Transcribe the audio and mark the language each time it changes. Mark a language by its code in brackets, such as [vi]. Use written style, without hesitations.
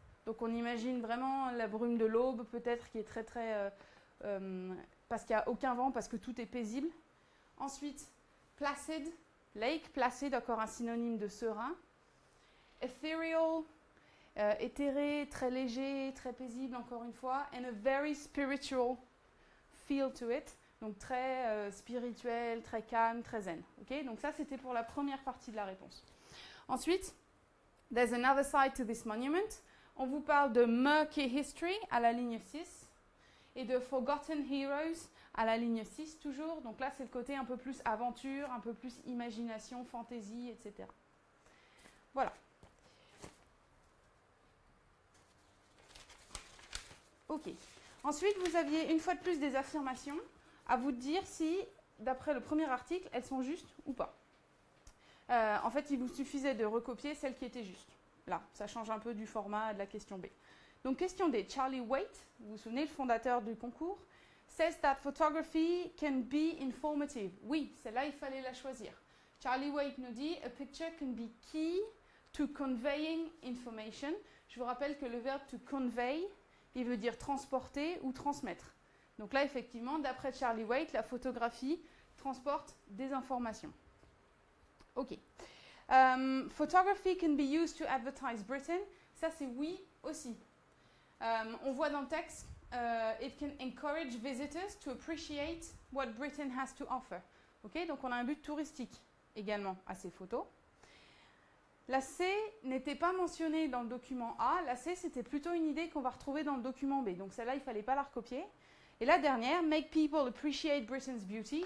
[fr] Donc on imagine vraiment la brume de l'aube, peut-être, qui est très parce qu'il n'y a aucun vent, parce que tout est paisible. Ensuite, placid, lake, placid, encore un synonyme de serein. Ethereal, éthéré, très léger, très paisible, encore une fois. [en] And a very spiritual feel to it. [fr] Donc très spirituel, très calme, très zen. Okay? Donc ça, c'était pour la première partie de la réponse. [en] Ensuite, there's another side to this monument. [fr] On vous parle de [en] murky history [fr] à la ligne 6 et de [en] forgotten heroes [fr] à la ligne 6 toujours. Donc là, c'est le côté un peu plus aventure, un peu plus imagination, fantaisie, etc. Voilà. Ok. Ensuite, vous aviez une fois de plus des affirmations. À vous de dire si, d'après le premier article, elles sont justes ou pas. En fait, il vous suffisait de recopier celle qui était juste. Là, ça change un peu du format de la question B. Donc, question D. Charlie Waite, vous vous souvenez, le fondateur du concours, [en] says that photography can be informative. [fr] Oui, celle-là, il fallait la choisir. Charlie Waite nous dit, [en] a picture can be key to conveying information. [fr] Je vous rappelle que le verbe to convey, il veut dire transporter ou transmettre. Donc là, effectivement, d'après Charlie Waite, la photographie transporte des informations. OK. [en] Photography can be used to advertise Britain. [fr] Ça, c'est oui aussi. On voit dans le texte, [en] it can encourage visitors to appreciate what Britain has to offer. [fr] OK, donc on a un but touristique également à ces photos. La C n'était pas mentionnée dans le document A. La C, c'était plutôt une idée qu'on va retrouver dans le document B. Donc celle-là, il ne fallait pas la recopier. Et la dernière, [en] make people appreciate Britain's beauty.